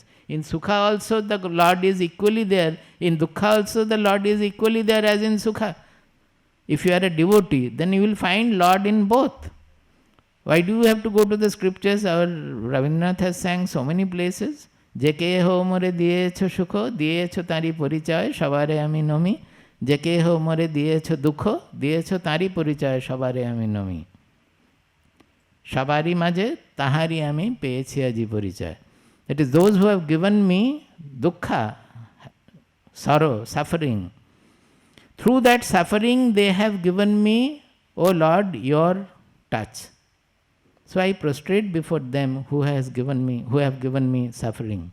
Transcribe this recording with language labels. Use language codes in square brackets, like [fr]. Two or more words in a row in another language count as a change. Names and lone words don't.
[en] In Sukha also the Lord is equally there, in Dukkha also the Lord is equally there as in Sukha. If you are a devotee, then you will find Lord in both. Why do you have to go to the scriptures? Our Rabindranath has sang so many places. [bn] যে কেহ মোরে দিয়েছ সুখ, দিয়েছ তারি পরিচয়, সবারে আমি নমি. যে কেহ মোরে দিয়েছ দুখ, দিয়েছ তারি পরিচয়, সবারে আমি নমি. সবারি মাঝে, তাহারি আমি পেয়েছি আজি পরিচয়. [en] That is, those who have given me dukkha, sorrow, suffering. Through that suffering, they have given me, O Lord, your touch. So I prostrate before them who have given me suffering.